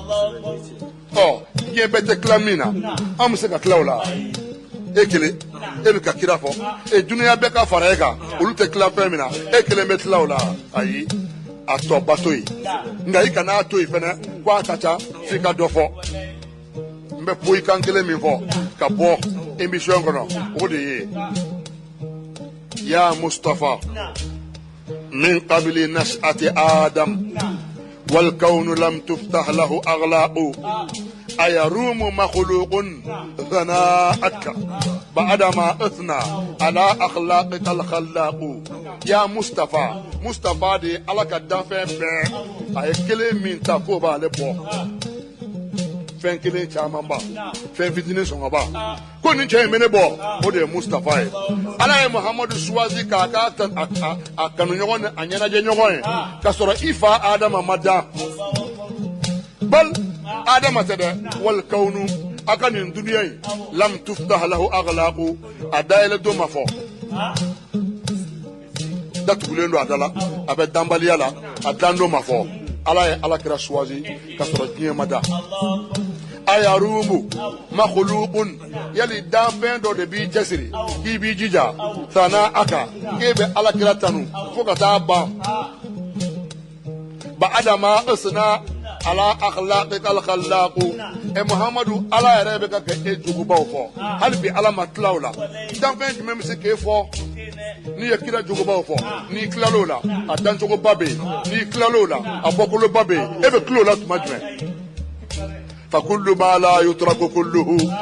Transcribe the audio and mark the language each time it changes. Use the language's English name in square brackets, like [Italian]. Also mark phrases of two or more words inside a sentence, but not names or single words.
[Bambara] diɲɛ bɛɛ tɛ tila min na an bɛ se ka tila o la e kelen e bɛ ka kira fɔ dunuya bɛɛ ka fara e kan olu tɛ tila fɛn min na e kelen bɛ tila o la ayi a tɔba to yen nka i kana to yen fɛnɛ ko a ka ca f'i ka dɔ fɔ n bɛ poyi kan kelen min fɔ ka bɔ émission kɔnɔ o de ye [Arabic] يا مصطفى من قبل نشأة آدم والكون لم تفتح له أغلاق أيروم مخلوق ثناءك بعد ما أثنى على أخلاقك الخلاق يا مصطفى [Bambara] de alaka danfɛn bɛɛ a ye kelen min ta k'o b'ale bɔ fɛn kelen caman ba fɛn fitinin sɔngɔba ko nin cɛ in bɛ ne bɔ o de ye Mustafa ye ala ye Muhamadu suwazi k'a a kanuɲɔgɔn ni a ɲɛnajɛ ɲɔgɔn ye ka sɔrɔ i fa Adama ma dan bal Adama tɛ dɛ [Arabic] والكون [Bambara] a ka nin duniya in [Arabic] لم تفتح له أغلاق [Bambara] a dayɛlɛ don ma fɔ datugulen don a da la a bɛ danbaliya la a dan don ma fɔ ala ye alakira suwazi ka sɔrɔ diɲɛ ma da [Arabic] أيروم مخلوق [Bambara] yali danfɛn dɔ de b'i cɛsiri k'i b'i jija sana aka k'e bɛ alakira tanu fo ka taa ban [Arabic] بعد ما أثنى على أخلاقك الخلاق [Bambara] Muhammadu ala yɛrɛ bɛ ka kɛ e jugubaw fɔ hali bi ala ma tilaw la danfɛn jumɛn bɛ se k'e fɔ n'i ye kira jugubaw fɔ n'i tilal'o la a dancogoba bɛ yen n'i tilal'o la a bɔkoloba bɛ yen e bɛ til'o la tuma jumɛn [Arabic] فكل ما لا يترك كله